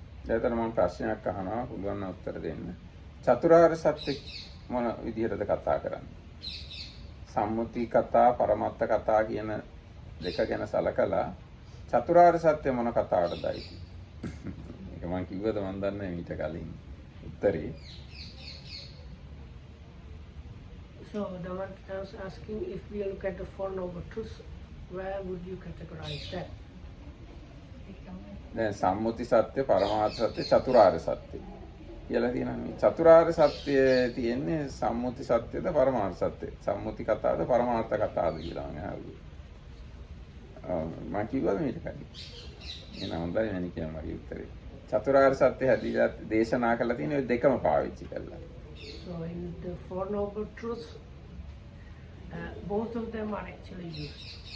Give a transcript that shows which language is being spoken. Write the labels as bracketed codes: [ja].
[si] දැන් මම ප්‍රශ්නයක් අහනවා පුළුවන් නම් උත්තර දෙන්න. චතුරාර්ය සත්‍ය මොන විදිහටද කතා කරන්නේ? සම්මුති කතා, පරමත්ත කතා කියන දෙක ගැන සලකලා චතුරාර්ය සත්‍ය මොන කතාවටදයි? ඒක මම කිව්වද මන් දන්නේ ඊට කලින් උත්තරේ. [en] So the one I was asking, if we look at the Four Noble Truths, where would you categorize that? [si] දැන් සම්මුති සත්‍ය, පරමාර්ථ සත්‍ය, චතුරාර්ය සත්‍ය කියලා තියෙනවා. චතුරාර්ය සත්‍ය තියෙන්නේ සම්මුති සත්‍යද පරමාර්ථ සත්‍යද? සම්මුති කතාවද පරමාර්ථ කතාවද කියලා මම අහුවේ. මම කිව්වද මේක කලින්? එහෙනම් හොඳයි මම කියන්නේ මගේ උත්තරේ. චතුරාර්ය සත්‍ය හැදීලා දේශනා කරලා තියෙන ඔය දෙකම පාවිච්චි කරලා. [en] So in the Four Noble Truths, both of them are actually used.